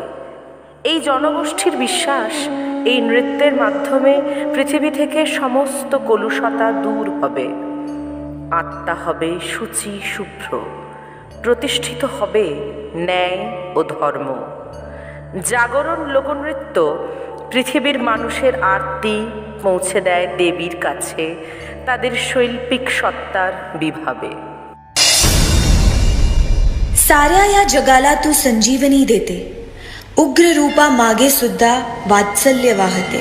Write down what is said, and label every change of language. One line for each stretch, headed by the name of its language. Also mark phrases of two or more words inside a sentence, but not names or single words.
Bangla: এই জনগোষ্ঠীর বিশ্বাস, এই নৃত্যের মাধ্যমে পৃথিবী থেকে সমস্ত কলুষতা দূর হবে, আত্মা হবে শুচি শুভ্র, প্রতিষ্ঠিত হবে ন্যায় ও ধর্ম। জাগরণ লোকনৃত্য পৃথিবীর মানুষের আরতি পৌঁছে দেয় দেবীর কাছে তাদের শৈল্পিক সত্তার বিভাবে।
Marathi: साऱ्या या जगाला तू संजीवनी देते, उग्र रूपा मागे सुद्धा वात्सल्य वाहते।